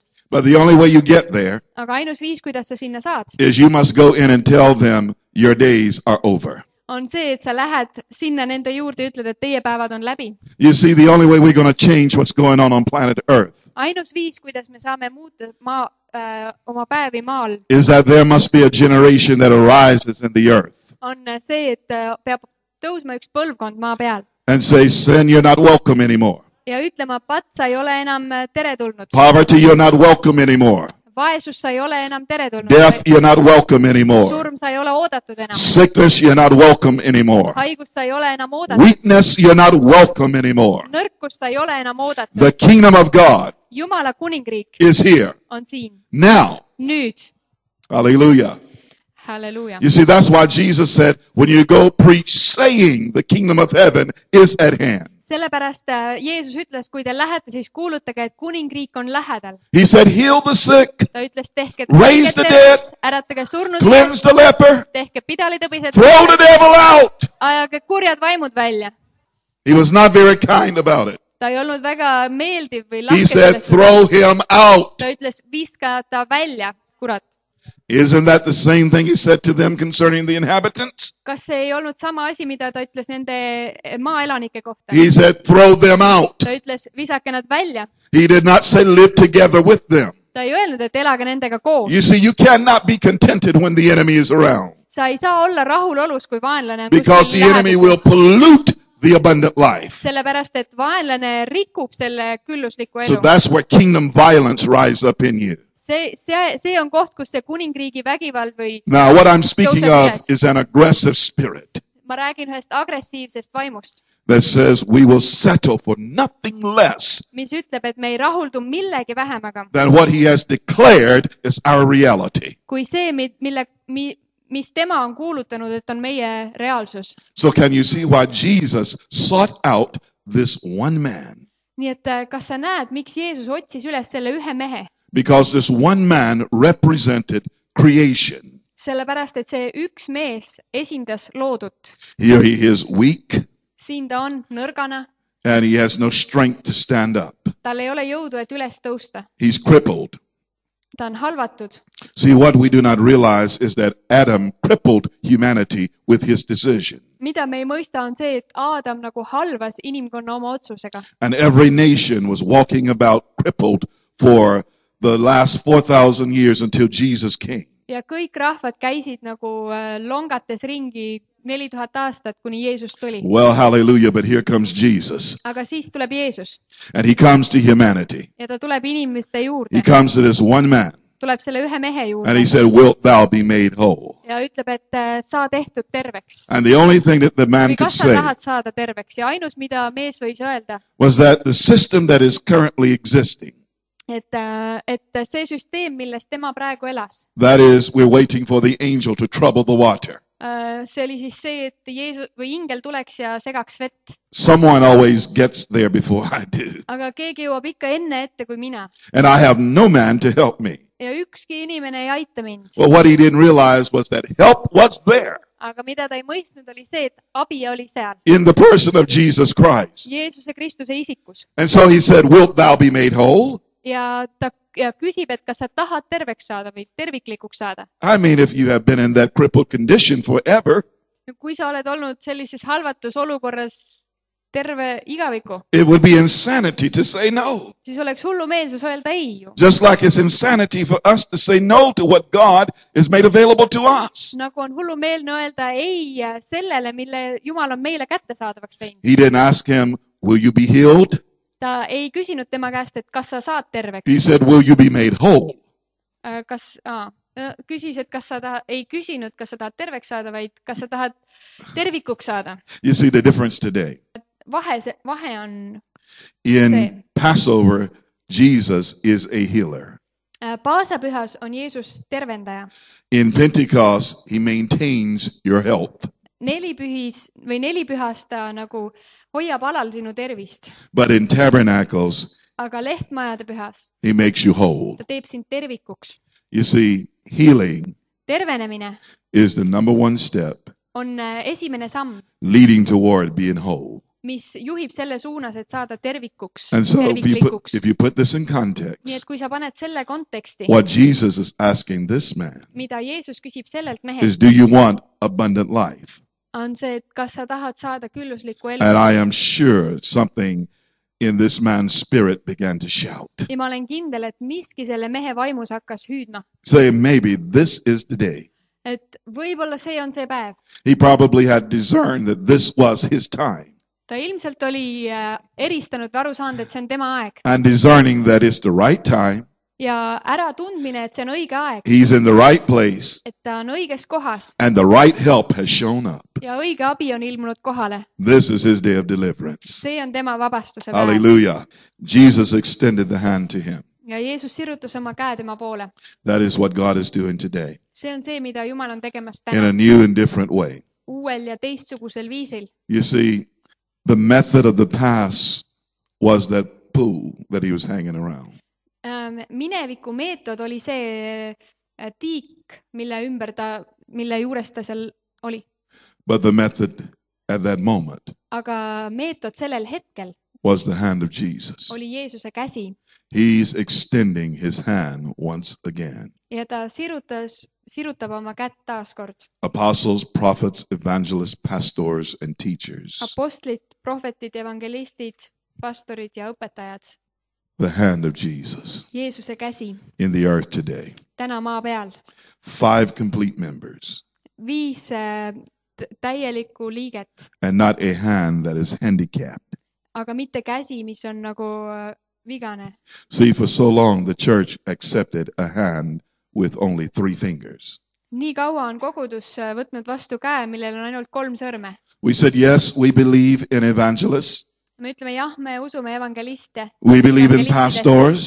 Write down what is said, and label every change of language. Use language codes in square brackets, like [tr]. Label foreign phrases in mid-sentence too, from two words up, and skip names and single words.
[en] But the only way you get there [et] Aga ainus viis, kuidas sa sinna saad, [en] is you must go in and tell them your days are over. [et] on see, et sa lähed sinna nende juurde ja ütled, et teie päevad on läbi. [en] You see, the only way we're going to change what's going on planet Earth [et] Ainus viis, kuidas me saame muuta oma päevi maal, [en] is that there must be a generation that arises in the earth [et] on see, et peab tõusma üks põlvkond maa peal [en] and say, sin, you're not welcome anymore. [et] ja ütlema, patsa ei ole enam teretulnud. [en] Poverty, you're not welcome anymore. [et] Vaesus sa ei ole enam teretulnud. [en] Death, you're not welcome anymore. [et] Surm sa ei ole oodatud enam. [en] Sickness, you're not welcome anymore. [et] Haigus sa ei ole enam oodatud. [en] Weakness, you're not welcome anymore. [et] Nõrkus sa ei ole enam oodatud. [en] The kingdom of God [et] Jumala kuningriik [en] is here [et] on siin. [en] now. [et] Nüüd. [en] Hallelujah. [et] Halleluuja. [en] You see, that's why Jesus said, when you go preach, saying the kingdom of heaven is at hand. [et] Sellepärast Jeesus ütles, kui te lähete, siis kuulutage, et kuningriik on lähedal. [en] He said, heal the sick, [et] Ta ütles, tehke [en] Raise the dead, [et] äratage surnud, [en] cleanse the leper, [et] tehke pidalitõbised, [en] throw the devil out. [et] ajage kurjad vaimud välja. [en] He was not very kind about it. [et] Ta ei olnud väga meeldiv või [en] He [et] lahke [en] said, [et] sellest. [en] throw him out. [et] Ta ütles, viska ta välja, kurat. [en] Isn't that the same thing he said to them concerning the inhabitants? [et] Kas see ei olnud sama asi, mida ta ütles nende maaelanike kohta? [en] He said, throw them out. [et] Ta ütles, visake nad välja. [en] He did not say live together with them. [et] Ta ei öelnud, et elage nendega koos. [en] You see, you cannot be contented when the enemy is around [et] Sa ei saa olla rahulolus, kui vaenlane on [en] because the [et] kuskil [en] enemy will [et] läheduses. [en] pollute the abundant life. [et] Sellepärast, et vaenlane rikub selle küllusliku [en] So [et] elu. [en] that's where kingdom violence rise up in you. [et] See on koht, kus see kuningriigi vägivald või [en] Now, what I'm speaking [et] Tõuseb [en] of [et] üles. [en] is an aggressive spirit [et] ma räägin ühest agressiivsest vaimust, [en] that says we will settle for nothing less [et] mis ütleb, et me ei rahuldu millegi vähemaga [en] than what he has declared is our reality. [et] kui see, mis tema on kuulutanud, et on meie reaalsus. [en] So can you see why Jesus sought out this one man? [et] Nii et kas sa näed, miks Jeesus otsis üles selle ühe mehe? [en] Because this one man represented creation. [et] Sellepärast, et see üks mees esindas loodut. [en] Here he is weak [et] Siin ta on nõrgana, [en] and he has no strength to stand up. [et] tal ei ole jõudu, et üles tõusta. [en] He's crippled. [et] Ta on halvatud. [en] See, what we do not realize is that Adam crippled humanity with his decision. [et] Mida me ei mõista on see, et Aadam nagu halvas inimkonna oma otsusega. [en] And every nation was walking about crippled for the last 4,000 years until Jesus came. [et] Ja kõik rahvad käisid nagu longates ringi 4000 aastat, kuni Jeesus tuli. [en] Well, hallelujah, but here comes Jesus. [et] Aga siis tuleb Jeesus [en] And he comes to humanity. [et] ja ta tuleb inimeste [en] He [et] juurde. [en] comes to this one man. [et] tuleb selle ühe mehe [en] And [et] juurde [en] he said, wilt thou be made whole? [et] ja ütleb, et saa tehtud terveks. [en] And the only thing that the man [et] Või [en] could [et] kas sa [en] say [et] tahad saada terveks? Ja ainus, mida mees võis öelda, [en] was that the system that is currently existing, [et] et see süsteem, milles tema praegu elas, [en] that is, we're waiting for the angel to trouble the water. [et] see oli siis see, et Jeesus või ingel tuleks ja segaks vett. [en] Someone always gets there before I do. [et] Aga keegi jõuab ikka enne ette kui mina. [en] And I have no man to help me. [et] Ja ükski inimene ei aita mind. [en] Well, what he didn't realize was that help was there [et] Aga mida ta ei mõistnud, oli see, et abi oli seal. [en] in the person of Jesus Christ. [et] Jeesuse Kristuse isikus. [en] And so he said, wilt thou be made whole? [et] Ja ta küsib, et kas sa tahad terveks saada või terviklikuks saada. [en] I mean, if you have been in that crippled condition forever, [et] Kui sa oled olnud sellises halvatus olukorras terve igaviku, [en] it would be insanity to say no. [et] siis oleks hullumeelsus öelda ei ju. [en] Just like it's insanity for us to say no to what God has made available to us. [et] Nagu on hullumeelne öelda ei sellele, mille Jumal on meile kättesaadavaks teinud. [en] He didn't ask him, will you be healed? [et] Ta ei küsinud tema käest, et kas sa saad terveks. [en] He said, will you be made whole? [et] Küsis, et kas sa ei küsinud, kas sa tahad terveks saada, vaid kas sa tahad tervikuks saada. [en] You see the difference today. [et] Vahe on [en] In [et] see. [en] Passover, Jesus is a healer. [et] Paasapühas on Jeesus tervendaja. [en] In Pentecost, he maintains your health. [et] Nelipühas ta nagu hoiab alal sinu tervist. [en] But in Tabernacles, [et] Aga lehtmajade pühas [en] he makes you whole. [et] ta teeb sind tervikuks. [en] You see, healing [et] Tervenemine [en] is the number one step [et] on esimene samm, [en] leading toward being whole. [et] mis juhib selle suunas, et saada tervikuks, [en] And so [et] terviklikuks. [en] if you put this in [et] Nii [en] context, [et] et kui sa paned selle konteksti, [en] what Jesus is asking this man [et] mida Jeesus küsib sellelt [en] is, [et] mehelt, [en] do you want abundant life? [et] on see, et kas sa tahad saada külluslikku elu. [en] And I am sure something in this man's spirit began to shout, [et] Ja ma olen kindel, et miski selle mehe vaimus hakkas hüüdma, [en] saying, maybe this is the day. [et] et võib-olla see on see päev. [en] He probably had discerned that this was his time, [et] Ta ilmselt oli eristanud või aru saanud, et see on tema aeg. [en] and discerning that it's the right time, [et] Ja ära tundmine, et see on õige aeg, [en] he's in the right place, [et] et ta on õiges kohas [en] and the right help has shown up. [et] ja õige abi on ilmunud kohale. [en] This is his day of deliverance. [et] See on tema vabastuse päev. [en] Hallelujah. Jesus extended the hand to him. [et] Ja Jeesus sirutas oma käe tema poole. [en] That is what God is doing today [et] See on see, mida Jumal on tegemas [en] in a [et] täna. [en] new and different way. [et] Uuel ja teistsugusel viisil. [en] You see, the method of the past was that pool that he was hanging around. [et] Mineviku meetod oli see tiik, mille juures ta seal oli. [en] But the method at that moment [et] Aga meetod sellel hetkel [en] was the hand of Jesus. [et] oli Jeesuse käsi [en] He's extending his hand once again. [et] ja ta sirutab oma kätt taaskord. [en] Apostles, prophets, evangelists, pastors, and teachers. [et] Apostlid, prohvetid, evangelistid, pastorid ja õpetajad. [en] The hand of Jesus [et] Jeesuse käsi [en] in the earth today. [et] täna maa peal. [en] 5 complete members, [et] 5 täielikku liiget, [en] and not a hand that is handicapped. [et] aga mitte käsi, mis on nagu vigane. [en] See, for so long the church accepted a hand with only 3 fingers. [et] Nii kaua on kogudus võtnud vastu käe, millel on ainult 3 sõrme. [en] We said, yes, we believe in evangelists. [et] Me ütleme jah, me usume evangeliste, [en] We believe in pastors,